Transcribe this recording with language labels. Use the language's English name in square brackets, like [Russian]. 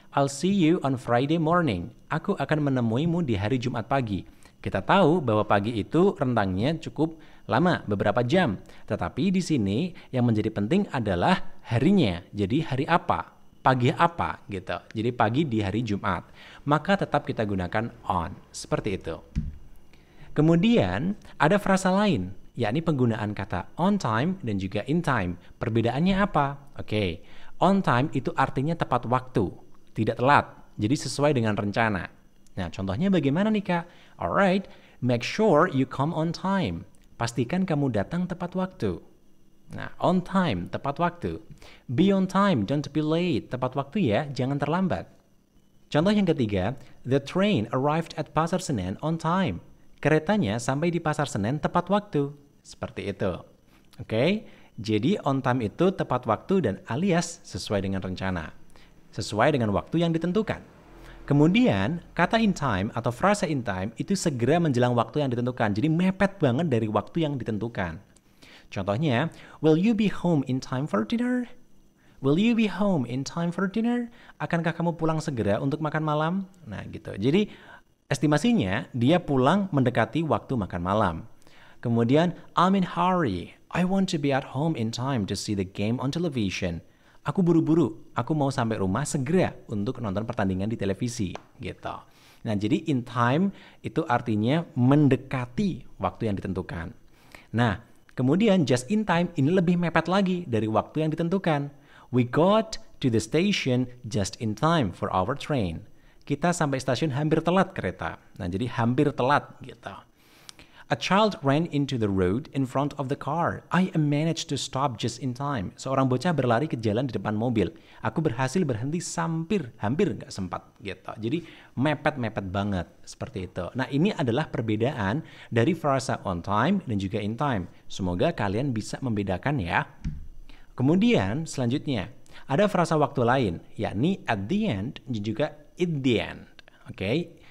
[English] I'll see you on Friday morning. [Indonesian] Aku akan menemuimu di hari Jumat pagi. Kita tahu bahwa pagi itu rentangnya cukup lama, beberapa jam. Tetapi di sini yang menjadi penting adalah harinya. Jadi hari apa? Pagi apa gitu. Jadi pagi di hari Jumat. Maka tetap kita gunakan on. Seperti itu. Kemudian ada frasa lain, yakni penggunaan kata on time dan juga in time. Perbedaannya apa? Oke. On time itu artinya tepat waktu, tidak telat. Jadi sesuai dengan rencana. Nah, contohnya bagaimana nih, Kak? [English] Alright, make sure you come on time. [Indonesian] Pastikan kamu datang tepat waktu. [English] Nah, on time, [Indonesian] tepat waktu. [English] Be on time, don't be late. [Indonesian] Tepat waktu ya, jangan terlambat. Contoh yang ketiga, [English] the train arrived at Pasar Senen on time. [Indonesian] Keretanya sampai di Pasar Senen tepat waktu. Seperti itu. Oke? Jadi on time itu tepat waktu dan alias sesuai dengan rencana. Sesuai dengan waktu yang ditentukan. Kemudian, kata in time atau frasa in time itu segera menjelang waktu yang ditentukan. Jadi mepet banget dari waktu yang ditentukan. [English] Contohnya, will you be home in time for dinner? Will you be home in time for dinner? [Indonesian] Akankah kamu pulang segera untuk makan malam? Nah, gitu. Jadi, estimasinya dia pulang mendekati waktu makan malam. [English] Kemudian, I'm in hurry. I want to be at home in time to see the game on television. [Indonesian] Aku buru-buru, aku mau sampai rumah segera untuk nonton pertandingan di televisi, gitu. Nah, jadi in time itu artinya mendekati waktu yang ditentukan. Nah, kemudian just in time ini lebih mepet lagi dari waktu yang ditentukan. [English] We got to the station just in time for our train. [Indonesian] Kita sampai stasiun hampir telat kereta. Nah, jadi hampir telat, gitu. [English] A child ran into the road in front of the car. I managed to stop just in time. [Indonesian] Seorang bocah berlari ke jalan di depan mobil. Aku berhasil berhenti hampir nggak sempat gitu. Jadi mepet-mepet banget seperti itu. Nah, ini adalah perbedaan dari frasa on time dan juga in time. Semoga kalian bisa membedakan ya. Kemudian selanjutnya ada frasa waktu lain, yakni at the end dan juga in the end. Oke?